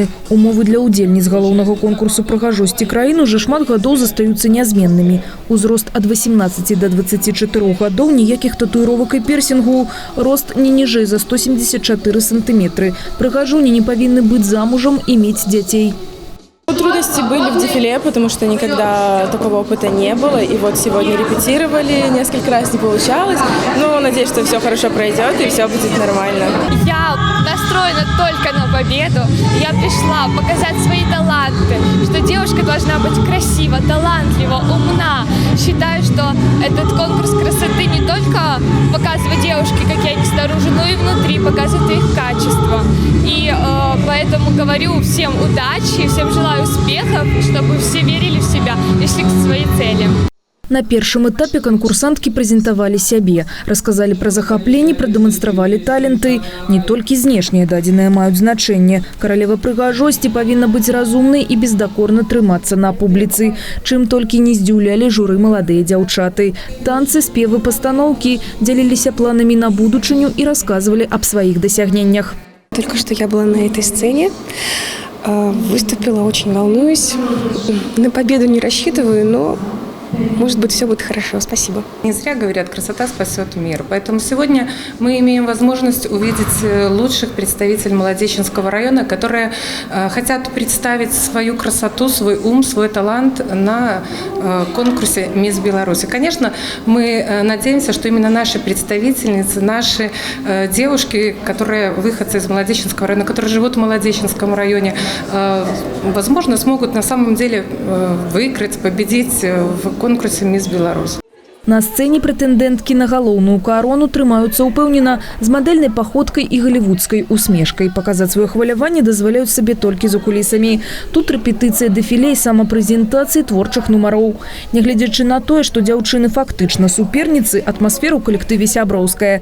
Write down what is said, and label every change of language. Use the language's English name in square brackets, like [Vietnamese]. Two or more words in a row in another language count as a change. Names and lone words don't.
[Belarusian] Умовы для удзельніц галоўнага конкурсу прыгажосці краіны уже шмат гадоў застаюцца нязменнымі. Узрост ад 18 до 24 гадоў, ніякіх татуіровак і пірсінгу. Рост не ніжэй за 174 сантиметры. Прыгажуні не павінны быць замужам і мець дзяцей. [Russian] Трудности были в дефиле, потому что никогда такого опыта не было. И вот сегодня репетировали, несколько раз не получалось. Но надеюсь, что все хорошо пройдет и все будет нормально. Я настроена только на победу. Я пришла показать свои таланты, что девушка должна быть красива, талантлива, умна. Считаю, что этот конкурс красоты не только показывает девушки, какие они снаружи, но и внутри, показывает их качество. И поэтому говорю всем удачи, всем желаю успехов, чтобы все верили в себя и шли к своей цели. [Belarusian] На першым этапе конкурсантки прэзентавалі сябе, расказалі пра захапленні, прадэманстравалі таленты. Не толькі знешнія дадзеныя маюць значэнне. Каралева прыгажосці павінна быць разумнай і бездакорна трымацца на публіцы. Чым толькі не здзіўлялі журы маладыя дзяўчаты. Танцы, спевы, пастаноўкі дзяліліся планамі на будучыню і расказвалі аб сваіх дасягненнях. [Russian] Только что я была на этой сцене, выступила, очень волнуюсь. На победу не рассчитываю, но может быть, все будет хорошо. Спасибо. Не зря говорят, красота спасет мир. Поэтому сегодня мы имеем возможность увидеть лучших представителей Молодеченского района, которые хотят представить свою красоту, свой ум, свой талант на конкурсе «Мисс Беларусь». И, конечно, мы надеемся, что именно наши представительницы, наши девушки, которые выходцы из Молодеченского района, которые живут в Молодеченском районе, возможно, смогут на самом деле выиграть, победить в конкурсе «Мисс Беларусь». [Belarusian] На сцэне прэтэндэнткі на галоўную карону трымаюцца ўпэўнена з мадэльнай паходкай і галівудскай усмешкай. Паказаць сваё хваляванне дазваляюць сабе толькі за кулісамі. Тут рэпетыцыя дэфіле і самапрэзентацыі творчых нумароў. Нягледзячы на тое, што дзяўчыны фактычна суперніцы, атмасфера ў калектыве сяброўская.